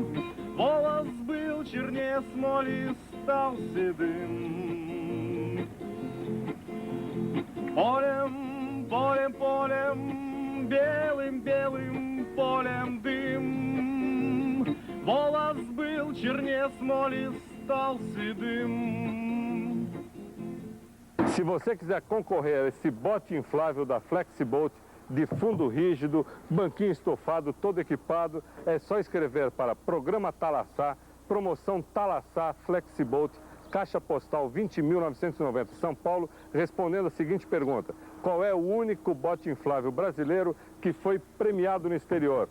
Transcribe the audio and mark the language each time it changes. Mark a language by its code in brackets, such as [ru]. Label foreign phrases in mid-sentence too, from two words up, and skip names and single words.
[ru] Волос был чернее смоли, стал седым. Полем, полем, полем, белым, белым полем дым. Волос был чернее смоли, стал седым. [pt] Se você quiser concorrer a esse bote inflável da Flexiboat, de fundo rígido, banquinho estofado, todo equipado, é só escrever para Programa Talassá, promoção Talassá Flexiboat, Caixa Postal 20.990, São Paulo, respondendo a seguinte pergunta: qual é o único bote inflável brasileiro que foi premiado no exterior?